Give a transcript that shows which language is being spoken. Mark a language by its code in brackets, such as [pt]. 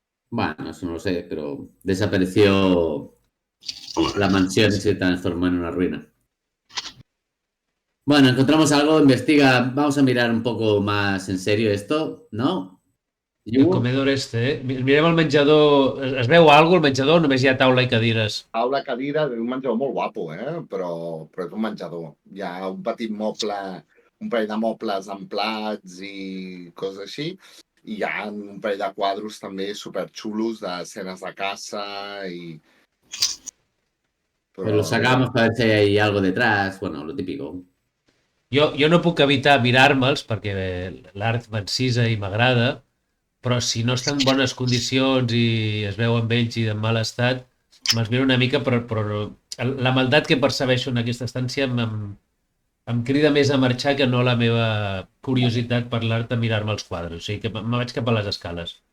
[es] Bueno, eso no lo sé, pero desapareció [ca] Home, [es] la mansión y se transformó en una ruina. Bueno, encontramos algo, investiga. Vamos a mirar un poco más en serio esto, ¿no? El comedor este, eh? [ca] Mirem el menjador. Es veu alguna cosa al menjador o només hi ha taula i cadires? Taula, cadira, un menjador molt guapo, però és un menjador. Hi ha un petit moble, un parell de mobles amb plats i coses així. I hi ha un parell de quadros també superxulos d'escenes de caça i... [es] Pues lo sacamos para ver si hay algo detrás. Bueno, lo típico. [ca] Jo no puc evitar mirar-me'ls perquè l'art m'encisa i m'agrada, però si no estan en bones condicions i es veuen vells i en mal estat, me'ls miro una mica, però la maldat que percebeixo en aquesta estància em crida més a marxar que no la meva curiositat per l'art a mirar-me els quadres. O sigui que me vaig cap a les escales.